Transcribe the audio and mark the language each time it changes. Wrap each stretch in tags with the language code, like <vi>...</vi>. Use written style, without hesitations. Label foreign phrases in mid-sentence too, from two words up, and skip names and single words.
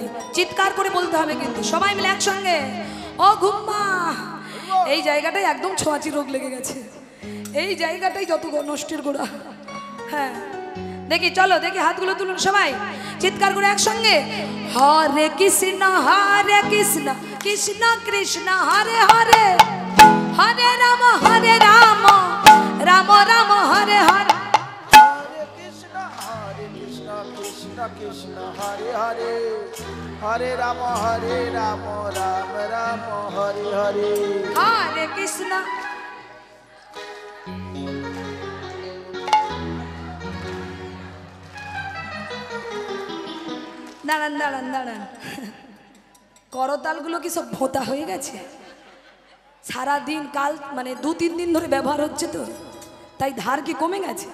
<bn>চিৎকার করে বলতে হবে কিন্তু সবাই মিলে একসঙ্গে। ও ঘুম্মা, এই জায়গাটায় একদম ছোঁয়াচি রোগ লেগে গেছে। এই জায়গাটাই যত নষ্টের গোড়া। হ্যাঁ দেখি, চলো দেখি, হাতগুলো তুলুন সবাই, চিৎকার করে একসঙ্গে। হরে কৃষ্ণ কৃষ্ণ কৃষ্ণ হরে হরে, হরে রাম রাম রাম হরে হরে। Hare Krishna Krishna Krishna Hare Hare, Hare Rama Rama Rama Hare Hare। হরে কৃষ্ণ। দাঁড়ান দাঁড়ান দাঁড়ান, করতালগুলো কি সব ভোঁতা হয়ে গেছে? সারাদিন কাল মানে 2-3 দিন ধরে ব্যবহার হচ্ছে তো, তাই ধার কি কমে গেছে?</bn>